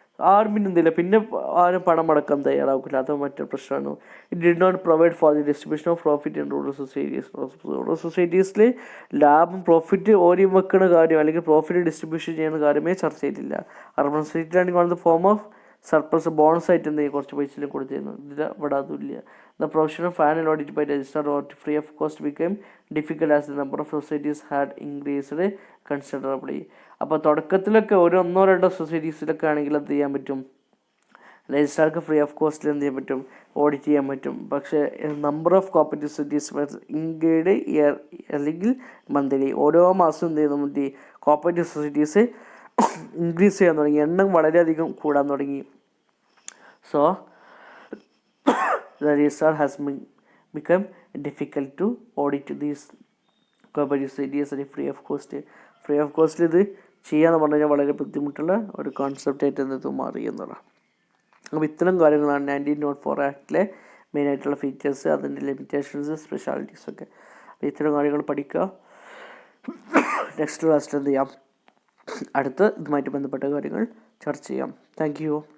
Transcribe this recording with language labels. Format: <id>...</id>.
<ml>ആരും എന്തില്ല, പിന്നെ ആരും പണം അടക്കാൻ തയ്യാറാക്കില്ല, അത് മറ്റൊരു പ്രശ്നമാണ്.</ml> <en>It did not provide for the distribution of profit in rural societies.</en> <ml>Rural സൊസൈറ്റീസിൽ ലാഭം പ്രോഫിറ്റ് ഓരി വെക്കുന്ന കാര്യം അല്ലെങ്കിൽ പ്രോഫിറ്റ് ഡിസ്ട്രിബ്യൂഷൻ ചെയ്യുന്ന കാര്യമേ ചർച്ച ചെയ്തില്ല. Urban സൊസൈറ്റിയിലാണെങ്കിൽ</ml> <en>one the form of</en> <ml>surplus bonus ആയിട്ട് എന്തെങ്കിലും കുറച്ച് പൈസയിൽ കൊടുത്തിരുന്നു. ഇവിടെ അതുമില്ല.</ml> <en>The profession of final audit by registered audit free of cost became difficult as the number of societies had increased considerably.</en> <ml>അപ്പോൾ തുടക്കത്തിലൊക്കെ ഒരു 1-2 സൊസൈറ്റീസിലൊക്കെ ആണെങ്കിൽ എന്ത് ചെയ്യാൻ പറ്റും, രജിസ്ട്രാർക്ക് ഫ്രീ ഓഫ് കോസ്റ്റിൽ എന്ത് ചെയ്യാൻ പറ്റും, ഓഡിറ്റ് ചെയ്യാൻ പറ്റും. പക്ഷേ number of cooperative societies ഇൻഗേഡ് year അല്ലെങ്കിൽ മന്ത്ലി ഓരോ മാസവും എന്ത് ചെയ്യുന്നു, മറ്റേ കോപ്പറേറ്റീവ് സൊസൈറ്റീസ് ഇൻക്രീസ് ചെയ്യാൻ തുടങ്ങി, എണ്ണം വളരെയധികം കൂടാൻ തുടങ്ങി.</ml> <en>So the registrar has become difficult to audit these cooperative societies free of cost.</en> <ml>Free of കോസ്റ്റിൽ ഇത് ചെയ്യാന്ന് പറഞ്ഞു കഴിഞ്ഞാൽ വളരെ ബുദ്ധിമുട്ടുള്ള ഒരു കോൺസെപ്റ്റ് ആയിട്ട് ഇത് മാറി എന്നുള്ളത്. അപ്പോൾ ഇത്തരം കാര്യങ്ങളാണ് 1904 ആക്ടിലെ മെയിനായിട്ടുള്ള ഫീച്ചേഴ്സ്, അതിൻ്റെ ലിമിറ്റേഷൻസ്, സ്പെഷ്യാലിറ്റീസൊക്കെ. അപ്പോൾ ഇത്തരം കാര്യങ്ങൾ പഠിക്കുക. നെക്സ്റ്റ് ക്ലാസ്സിൽ എന്ത് ചെയ്യാം, അടുത്ത് ഇതുമായിട്ട് ബന്ധപ്പെട്ട കാര്യങ്ങൾ ചർച്ച ചെയ്യാം. Thank you.</ml>